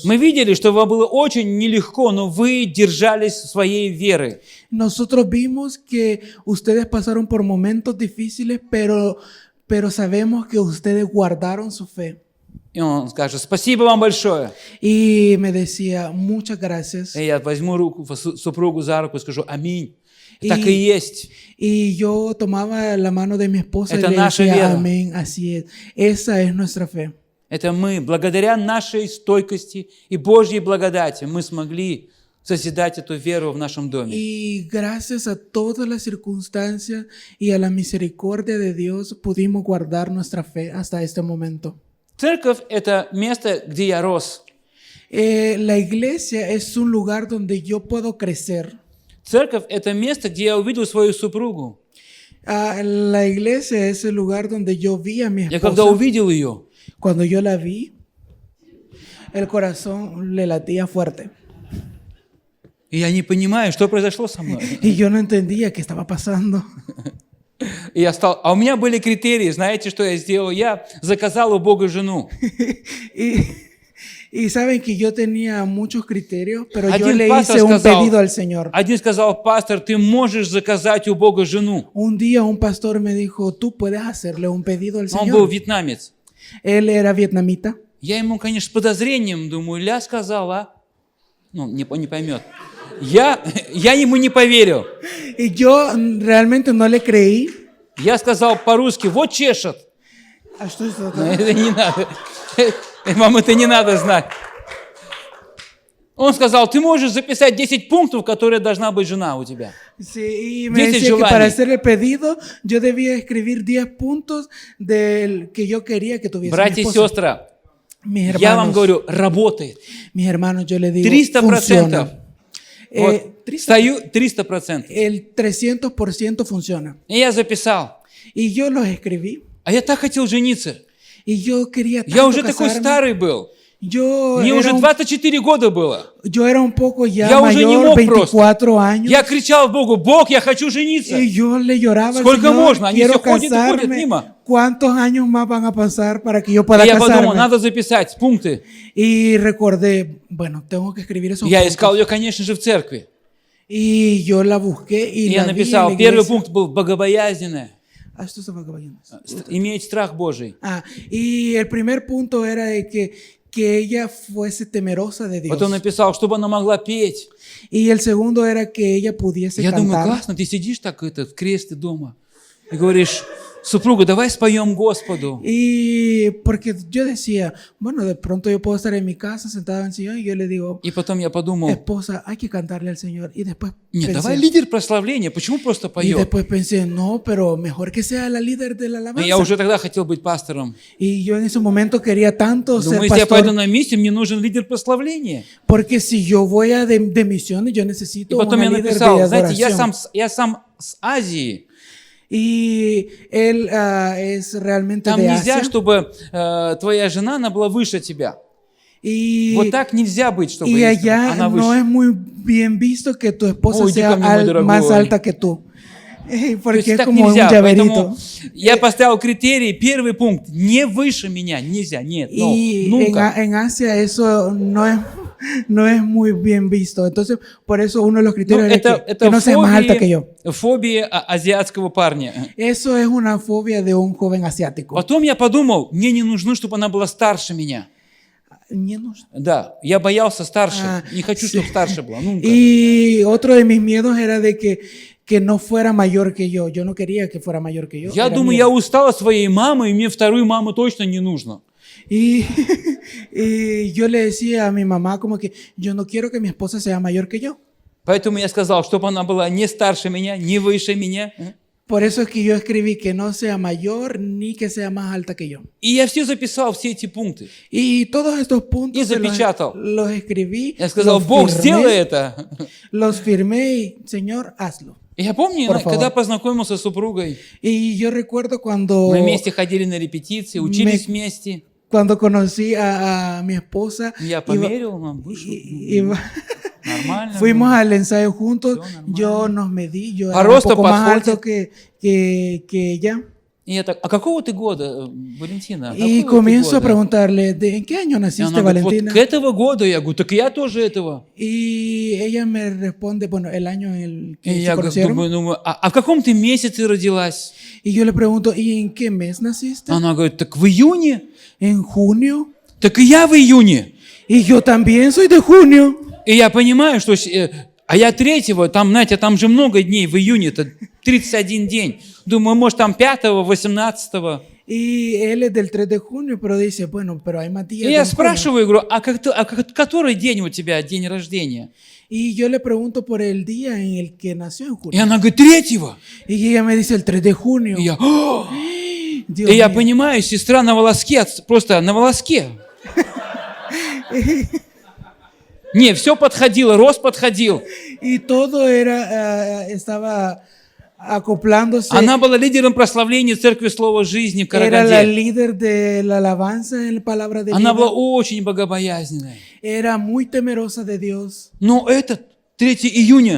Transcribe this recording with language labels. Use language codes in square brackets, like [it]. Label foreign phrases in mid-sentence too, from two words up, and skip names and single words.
[ru] Мы видели, что вам было очень нелегко, но вы держались своей веры. [es] Nosotros vimos que ustedes pasaron por momentos difíciles, pero sabemos que ustedes guardaron su fe. [ru] И он скажет, спасибо вам большое. [es] Y me decía, muchas gracias. [ru] И я возьму руку, супругу за руку и скажу, аминь. Так и есть. [es] Y yo tomaba la mano de mi esposa y [ru] Это [es] le [ru] наша [es] decía, [ru] вера. [es] amén, así es. Esa es nuestra fe. [ru] Это мы, благодаря нашей стойкости и Божьей благодати, мы смогли созидать эту веру в нашем доме. [es] Y gracias a todas las circunstancias y a la misericordia de Dios pudimos guardar nuestra fe hasta este momento. [ru] Церковь – это место, где я рос. [es] La iglesia es un lugar donde yo puedo crecer. [ru] Церковь – это место, где я увидел свою супругу. [es] La iglesia es el lugar donde yo vi a mi [ru] Я когда [es] esposa. [ru] увидел ее, [es] Cuando yo la vi, el corazón le latía fuerte. [ru] и я не понимаю, что произошло со мной. [es] Y yo no entendía qué estaba pasando. [ru] И я стал, а у меня были критерии, знаете, что я сделал? Я заказал у Бога жену. [es] Y saben que yo tenía muchos criterios, pero yo [ru] Один [es] le [ru] пастор [es] hice un [ru] сказал, [es] pedido al Señor. [ru] один сказал, пастор, ты можешь заказать у Бога жену. [es] Un día un pastor me dijo, tú puedes hacerle un pedido al [ru] Он был [es] Señor. [ru] вьетнамец. [es] Él era vietnamita. [ru] Я ему, конечно, с подозрением думаю, ля сказала, ну, не поймет. Я ему не поверил. [es] Y yo realmente no le creí. [ru] Я сказал по-русски, вот чешет. Ah, что это? Но это не надо. Вам это не надо знать. Он сказал, ты можешь записать 10 пунктов, которые должна быть жена у тебя. [es] Sí, y me 10 decía que para [ru] желаний. [es] hacer el pedido yo debía escribir 10 puntos del que yo quería que tuviese mi [ru] Братья и [es] esposa. [ru] сестры, [es] Mis [ru] я вам [es] hermanos, [ru] говорю, работает. [es] mis hermanos, yo le digo, 300%. funciona. [ru] Вот, 300%. стою 300%. [es] El 300% funciona. [ru] И я записал. [es] Y yo los escribí. [ru] А я так хотел жениться. [es] Y yo quería [ru] Я [es] tanto [ru] уже такой [es] casarme. [ru] старый был. [es] Yo [ru] Мне [es] era, [ru] уже [es] un, [ru] 24 года было. [es] yo era un poco ya [ru] Я уже не [es] mayor, [ru] мог [es] 24 años. [ru] Я кричал Богу, Бог, я хочу жениться. [es] Y yo le lloraba al [ru] Сколько [es] Señor, [ru] можно? Они [es] quiero [ru] все ходят и ходят [es] casarme. [ru] мимо. [es] ¿Cuántos años más van a pasar para que yo pueda [ru] И я подумал, [es] casarme? [ru] надо записать пункты. [es] Y recordé, bueno, tengo que escribir esos [ru] Я [es] puntos. [ru] искал ее, конечно же, в церкви. [es] Y yo la busqué y [ru] И я [es] la vi en [ru] написал, [es] la [ru] первый [es] iglesia. [ru] пункт был богобоязненная, [es] Ah, esto se va acabando. [ru] иметь страх Божий. [es] Y el primer punto era de que ella fuese temerosa de Dios. [ru] Потом написал, чтобы она могла петь. [es] Y el segundo era que ella pudiese [ru] Я думаю, [es] cantar. [ru] классно, ты сидишь так в кресле дома и говоришь, супруга, давай споем Господу. [es] Y porque yo decía, bueno, de pronto yo puedo estar en mi casa sentada en el sillón y yo le digo, [ru] И потом я подумал, [es] esposa, hay que cantarle al Señor. Y después [ru] нет, [es] pensé, [ru] давай лидер прославления, почему просто [es] y [ru] поем? [es] después pensé, no, pero mejor que sea la líder de la [ru] И [es] alabanza. [ru] я уже тогда хотел быть пастором. [es] Y yo en ese momento quería tanto ser [ru] Думаю, если я пойду [es] pastor, [ru] на миссию, мне нужен лидер прославления. [es] porque si yo voy a de misiones, yo [ru] И [es] necesito [ru] потом [es] una [ru] я [es] líder de [ru] написал, знаете, [es] adoración. [ru] я сам с Азии. [es] Y él es realmente [ru] Там [es] de [ru] нельзя, [es] Asia. [ru] чтобы твоя жена, она была выше тебя. [es] Y, [ru] Вот так нельзя быть, чтобы [es] y allá [ru] она [es] no [ru] выше. [es] es muy bien visto que tu esposa [ru] Ой, иди [es] sea [ru] ко мне, мой дорогой. [es] más alta que tú. [ru] То [es] Porque [ru] есть [es] es [ru] так [es] como un [ru] нельзя. [es] llaverito. [ru] Поэтому я поставил критерий, первый пункт, не выше меня, нельзя, нет, [es] no, Y nunca. en Asia eso no es muy bien visto. Entonces, por eso uno de los [ru] Ну, [es] criterios es que no sea más alta que yo. [ru] фобия азиатского парня. [es] Eso es una fobia de un joven asiático. [ru] Потом я подумал, мне не нужно, чтобы она была старше меня. Не нужно. Да, я боялся старше. А, Не хочу, [es] sí. [ru] чтобы старше была. [es] Nunca. Y otro de mis miedos era de que no fuera mayor que yo. Yo no quería que fuera mayor que yo. [ru] Я [es] Era [ru] думаю, [es] miedo. [ru] я устал от своей мамы, и мне вторую маму точно не нужно. [es] Y, y yo le decía a mi mamá como que yo no quiero que mi esposa sea mayor que yo. [ru] Поэтому я сказал, чтобы она была не старше меня, не выше меня. [es] Por eso es que yo escribí que no sea mayor ni que sea más alta que yo. [ru] И я все записал, все эти пункты. [es] Y todos estos puntos [ru] Y запечатал. [es] los escribí, [ru] Я сказал, [es] los [ru] Бог, сделай [es] firmé, [ru] это. [es] los firmé y Señor, hazlo. [ru] И я помню, [es] Por favor. [ru] когда познакомился с супругой, [es] Y yo recuerdo cuando, [ru] мы вместе ходили на репетиции, учились вместе. [es] cuando conocí a mi esposa, [ru] Я [es] iba- [ru] померил, он вышел. [es] iba- [ru] Нормально. [es] fuimos al ensayo juntos, [ru] Все нормально. [es] yo nos medí, yo [ru] По [es] era un [ru] росту [es] poco más [ru] подходит. [es] alto que ella. [ru] И я так, а какого ты года, Валентина? [es] Y [ru] Какого ты [es] comienzo a [ru] года? [es] preguntarle, ¿en qué año [ru] И [es] naciste, [ru] она говорит, вот [es] Valentina? [ru] к этого года. Я говорю, так я тоже этого. [es] Y ella me responde, bueno, el año en el [ru] И [es] que se [ru] я [es] conocieron. [ru] думаю, а в каком ты месяце родилась? [es] Y yo le pregunto, ¿y en qué mes naciste? [ru] Она говорит, так в июне. [es] En junio. [ru] Так и я в июне. [es] Y yo también soy de junio. [ru] И я понимаю, что А я 3-го, там, знаете, там же много дней в июне, это 31 день. Думаю, может, там 5-го, 18-го. [es] Y él es del 3 de junio, pero dice, bueno, pero hay más [ru] И [es] días. [ru] я [es] en junio. [ru] спрашиваю, говорю, который день у тебя день рождения? [es] Y yo le pregunto por el día en el que nació en [ru] И [es] junio. [ru] она говорит, 3-го. [es] Y ella me dice el 3 de junio. [ru] И я, «О!» [es] Dios [ru] И я [es] mío. [ru] понимаю, сестра на волоске, просто на волоске. Не, все подходило, рост подходил. [es] Y todo estaba acoplándose. [ru] Она была лидером прославления Церкви Слова Жизни в [es] Era la [ru] Караганде. [es] líder de la alabanza en la palabra de [ru] Она [es] vida. [ru] была очень богобоязненной. [es] Era muy temerosa de Dios. [ru] Но это 3 июня.